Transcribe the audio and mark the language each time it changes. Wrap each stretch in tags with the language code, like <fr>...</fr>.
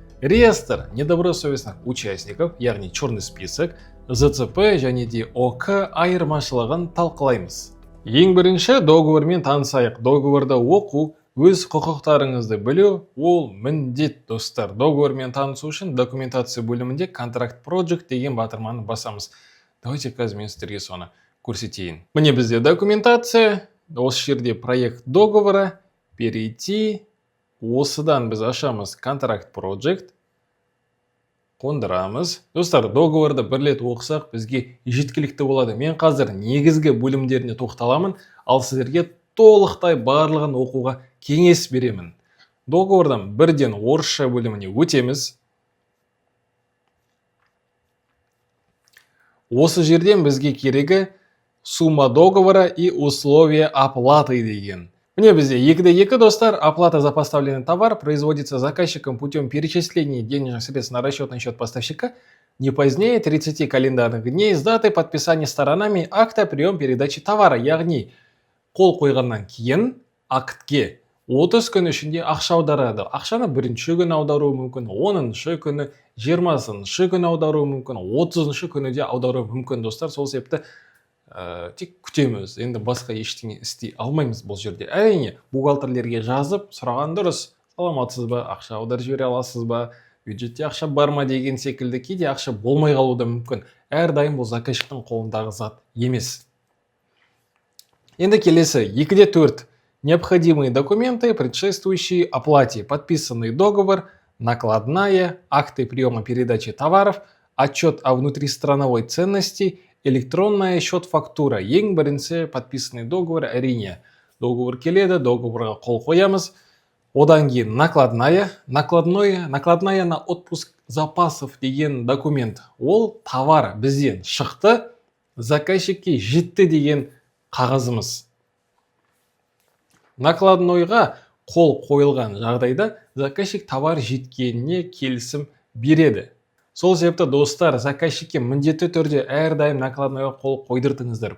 <ru>Реестр недобросовестных участников,</ru> <kk>яғни</kk> <ru>черный список,</ru> <kk>ЗЦП және де ОК айырмашылығын талқылаймыз. Ең бірінші договормен танысайық. Договорда оқу, өз құқықтарыңызды білу, ол міндет достар. Договормен танысу үшін документация бөлімінде контракт project деген батырманы басамыз. Давайте қазір мен сіздерге соны көрсетейін. Міне бізде документация, осы жерде</kk> <ru>проект договора, перейти.</ru> <kk>Осыдан біз ашамыз контракт project, қондырамыз. Достар, договорды бір рет оқысақ бізге жеткілікті болады. Мен қазір негізгі бөлімдеріне тоқталамын, ал сіздерге толықтай барлығын оқуға кеңес беремін. Договордан бірден орысша бөліміне өтеміз. Осы жерден бізге керегі</kk> <ru>сумма договора и условия оплаты</ru> <kk>деген. Міне бізде 2-2 достар.</kk> <ru>Оплата за поставленный товар производится заказчиком путем перечисления денежных средств на расчетный счет поставщика не позднее 30 календарных дней с даты подписания сторонами акта прием передачи товара.</ru> <kk>Яғни қол қойғаннан кейін актке 30 күн ішінде ақша аударады. Ақшаны 1-ші күні аударуы мүмкін, 10-ші күні, 20-ші күні аударуы мүмкін, 30-ші күні де аударуы мүмкін достар. Сол себепті тек күтеміз. Енді басқа ештеңе істей алмаймыз бұл жерде. Әрине, бухгалтерлерге жазып, сұраған дұрыс. Саламатсыз ба, ақша аударып жібере аласыз ба, бюджетте ақша бар ма деген секілді. Кейде ақша болмай қалуы да мүмкін. Әрдайым бұл заказчиктің қолындағы зат емес. Енді келесі 2-4.</kk> <ru>Необходимые документы, предшествующие оплате. Подписанный договор, накладная, акты приема передачи товаров, отчет о внутристрановой ценности, электронная счет-фактура.</ru> <kk>Ең бірінші</kk> <ru>подписанный договор</ru> <kk>әрине. Договор келеді, договорға қол қоямыз. Одан кейін накладная.</kk> <ru>Накладная на отпуск запасов деген документ.</ru> <kk>Ол товар бізден шықты, заказчикке жетті деген қағазымыз. Накладнойға қол қойылған жағдайда заказчик товар жеткеніне келісім береді. Сол себепті достар, заказчикке міндетті түрде әрдайым накладнойға қол қойдыртыңыздар.</kk>